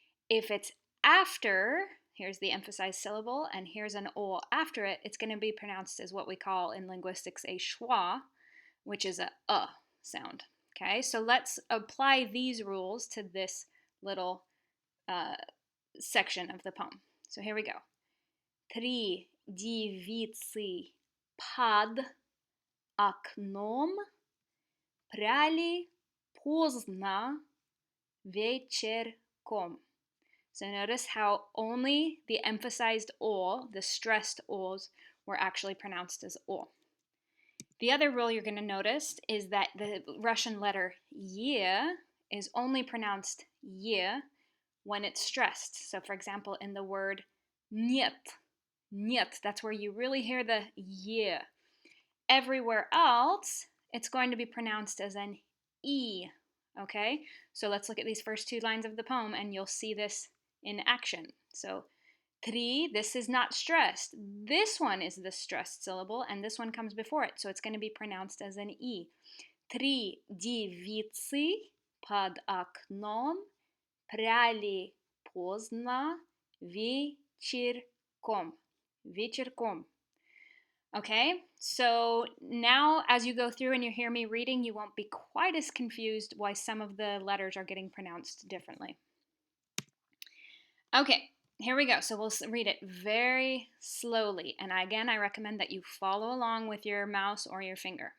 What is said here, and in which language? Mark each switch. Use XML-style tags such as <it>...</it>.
<en>If it's after, here's the emphasized syllable, and here's an o after it, it's going to be pronounced as what we call in linguistics a schwa, which is a sound. Okay, so let's apply these rules to this little section of the poem. So here we go.</en> <ru>Три девицы под окном пряли поздно вечерком.</ru> <en>So notice how only the emphasized o, the stressed o's, were actually pronounced as o. The other rule you're going to notice is that the Russian letter y is only pronounced y when it's stressed. So for example, in the word нет, that's where you really hear the y. Everywhere else, it's going to be pronounced as an e. Okay, so let's look at these first 2 lines of the poem and you'll see this in action. So, три, this is not stressed. This one is the stressed syllable, and this one comes before it, so it's going to be pronounced as an e.</en> <ru>Три девицы под окном пряли поздно вечерком. Вечерком.</ru> <en>Okay, so now as you go through and you hear me reading, you won't be quite as confused why some of the letters are getting pronounced differently. Okay, here we go. So we'll read it very slowly. And again, I recommend that you follow along with your mouse or your finger.</en>